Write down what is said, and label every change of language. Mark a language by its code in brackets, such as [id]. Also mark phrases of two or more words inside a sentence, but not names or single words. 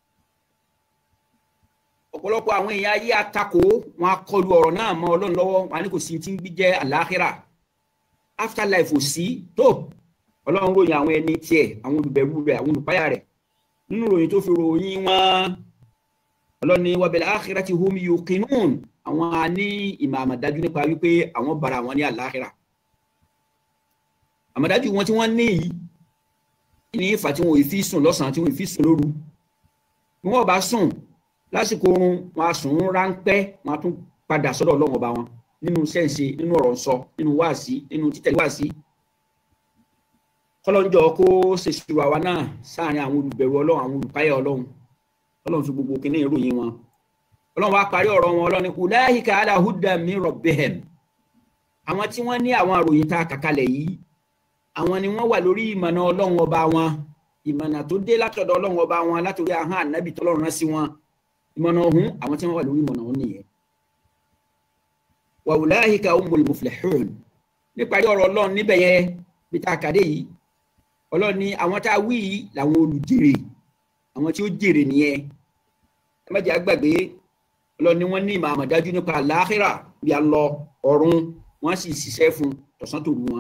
[yo] ọ̀pọ̀lọpọ̀ àwọn èèyàn ayé àtakò wọn akọlu ọ̀rọ̀ náà mọ́ ọlọ́run lọ́wọ́ wọn ní kò sí ti ń bí jẹ́ al-akhirah afterlife ò sí tó ọlọ́run ròyìn àwọn ẹni tiẹ̀ àwọn olùbẹ̀rù rẹ̀ àwọn olùpáyà rẹ̀ nínú ròyìn tó fi ròyìn wọn ọlọ́run ní wa [ar] بالآخرة هم يوقنون [yo] àwọn a ní ìmọ̀ àmọ̀dájú nípa wípé àwọn bara wọn ní al-akhirah àmọ̀dájú wọn tí wọ́n ní yìí ní ìfà tí wọn ò fi sùn lọ́sàn-án tí wọn ò fi sùn lóru bí wọ́n bá sùn lásìkò oorun wọn a sùn ráńpẹ́ wọn a tún padà sọ́dọ̀ ọlọ́run ọba wọn nínú sẹ́ǹsì nínú ọ̀rọ̀ sọ nínú wáàsí nínú títẹ̀lé wáàsí kọ́lọ́njọ́ kó ṣèṣirò àwa náà sáàrin àwọn olùbẹ̀rù ọlọ́run àwọn olùpáyà ọlọ́run fi gbogbo kìíní ìròyìn wọn ọlọ́run wá parí ọ̀rọ̀ wọn ọlọ́run [ar] أولئك على هدى من ربهم [yo] àwọn tí wọ́n ní àwọn àròyìn tá a kàkalẹ̀ yìí àwọn ni wọ́n wà lórí ìmọ̀nà ọlọ́run ọba wọn ìmọ̀nà tó dé látọ̀dọ̀ ọlọ́run ọba wọn látòrí ahọ́n ànábì tọ́lọ́run rán sí wọn ìmọ̀nà ọ̀hún àwọn tí wọ́n wà lórí ìmọ̀nà ọ̀hún nìyẹn. [ar] وأولئك هم المفلحون [yo] níparí ọ̀rọ̀ ọlọ́run níbẹ̀ yẹn bí tá a kàdé yìí ọlọ́run ní àwọn tá a wí yìí làwọn olùjèrè àwọn tí ó jèrè nìyẹn ẹ má jẹ́ àgbàgbé ọlọ́run ní wọ́n ní ìmọ̀ àmọ̀dájú nípa al-akhirah bí a lọ ọ̀run wọ́n sì ṣiṣẹ́ fún tọ̀sán tòru wọn.